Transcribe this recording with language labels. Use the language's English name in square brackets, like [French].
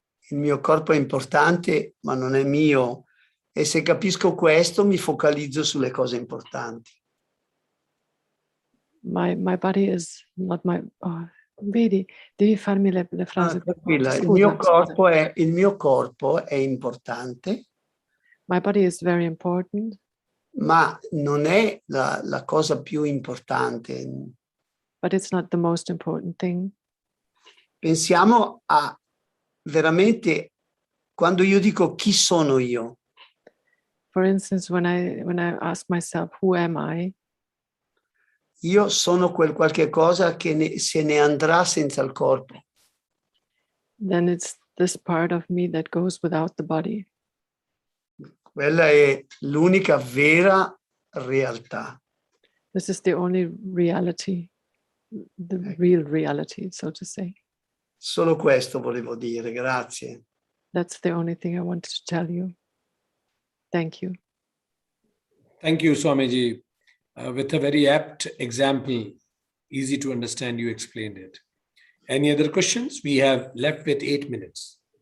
[Italian] Il mio corpo è importante, ma non è mio. E se capisco questo, mi focalizzo sulle cose importanti. [English] My body is not my... [Italian] vedi, devi farmi le frasi. Tranquilla, Scusa, il mio corpo è importante. [English] My body is very important. [Italian] Ma non è la cosa più importante. [English] But it's not the most important thing. [Italian] Pensiamo a veramente, quando io dico chi sono io. [English] For instance, when I ask myself, who am I? [Italian] Io sono quel qualche cosa che se ne andrà senza il corpo. [English] Then it's this part of me that goes without the body. [Italian] Quella è l'unica vera realtà. [English] This is the only reality, the real reality, so to say. [Italian] Solo questo volevo dire, grazie. [English] That's the only thing I wanted to tell you. Thank you. Thank you, Swamiji. With a very apt example, Easy to understand, you explained it. Any other questions? We have left with 8 minutes.